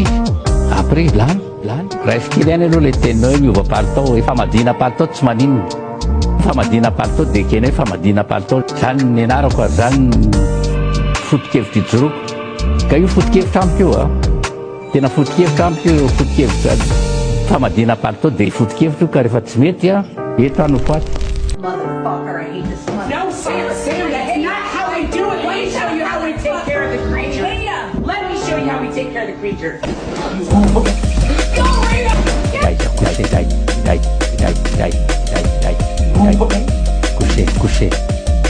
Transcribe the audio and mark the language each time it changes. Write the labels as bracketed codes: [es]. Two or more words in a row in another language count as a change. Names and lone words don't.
[mg] izy après lany raisykely any aloha le teninao hoe miova palitao efa madina palitao tsy maninona famadina palitao dia ekena hoe famadina palitao zany ny anarako ary zany foto-kevitra ijoroko ka io foto-kevitra amiko io a tena foto-kevitra amiko io foto-kevitra famadina palitao dia foto-kevitra io ka rehefa tsy mety a eto anoko aty. [en] Motherfucker, I hate this one. No, Sam, that's not how we do it. Let me show you how we take care of the creature. Rita, let me show you how we take care of the creature. Go, Rita! Couché.